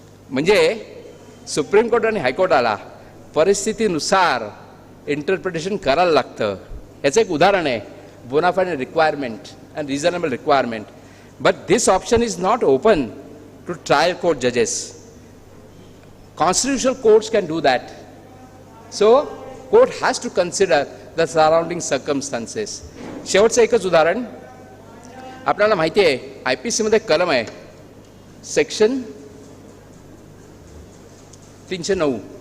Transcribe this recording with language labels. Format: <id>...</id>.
<mr>म्हणजे supreme court आणि हायकोर्टाला परिस्थितीनुसार इंटरप्रिटेशन करायला लागतं. याचं एक उदाहरण आहे</mr> <en>Bonafide requirement and reasonable requirement. But this option is not open to trial court जजेस. Constitutional courts can do that. So, court has to consider the surrounding circumstances.</en> <mr>शेवटचं एकच उदाहरण, आपल्याला माहिती आहे IPC मध्ये कलम आहे सेक्शन 309.</mr>